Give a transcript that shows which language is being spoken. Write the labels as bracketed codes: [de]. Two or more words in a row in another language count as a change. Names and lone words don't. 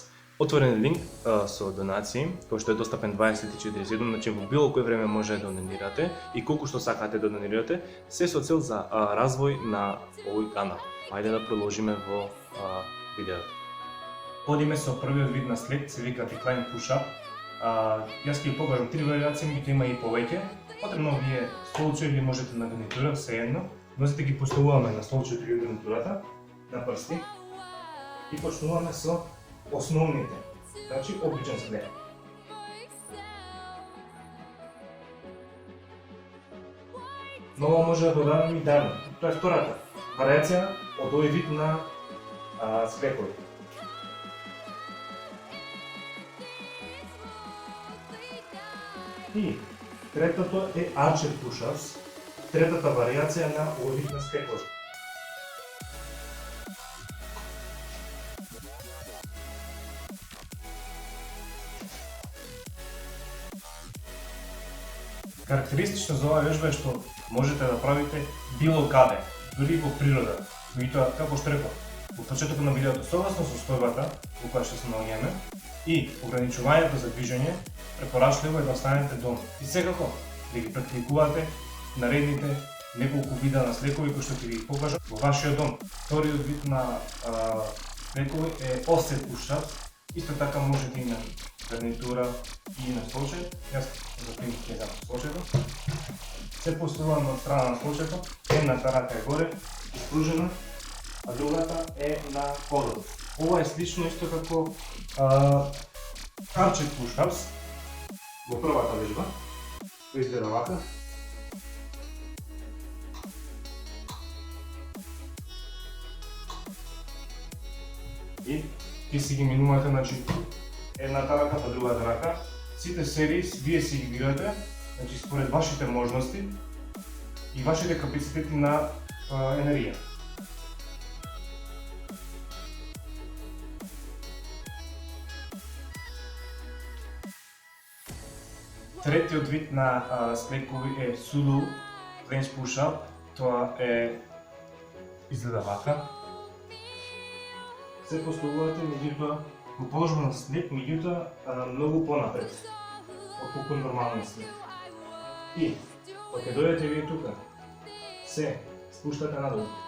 [mk] Отворен линк со донации, кој што е достапен 24/7, значи во било кој време може да донирате и колку што сакате да донирате, се со цел за развој на овој канал. Ајде да продолжиме во видеото. Одиме со првиот вид на склек, се вика [en] decline push-up. [mk] Јас ќе ви покажам 3 варијации, меѓутоа има и повеќе. Потребно ви е столче или можете на гарнитура, сеедно. Носите ги поставуваме на столчето или гарнитурата, на прсти и почнуваме со основните, значи обичен склек. Но ова може да додадеме и дано. Тоа е втората варијација од овој вид на склекови. И третото е [en] arched push-ups, [mk] третата варијација на овој вид на склекови. Карактеристично за оваа вежба е што можете да правите било каде, дури во природа. Меѓутоа, како што реков, во почетокот на видеото, согласно состојбата во која што се наоѓаме и ограничувањето за движење, препорачливо е да останете дома. И секако да ги практикувате наредните неколку вида на склекови кои што ќе ви покажам во вашиот дом. Вториот вид на склекови е [en] offset push-ups. [mk] Исто така можете и на гарнитура и на столче. Јас за пример ќе земам столчето. Се поставувам од страна на столчето, едната рака е горе, испружена, а другата е на подот. Ова е слично исто како [en] arched push-ups [mk] во првата вежба. Кој изгледа вака. И ти си ги минувате, значи едната рака па другата рака. Сите серии вие си ги бирате, значи според вашите можности и вашите капацитети на енергија. Третиот вид на склекови е [en] pseudo planche push-up. [mk] Тоа е изгледа вака. Се поставувате меѓутоа во положба на склек, меѓутоа многу понапред од колку нормален склек. И кога дојдете вие тука, се спуштате надолу.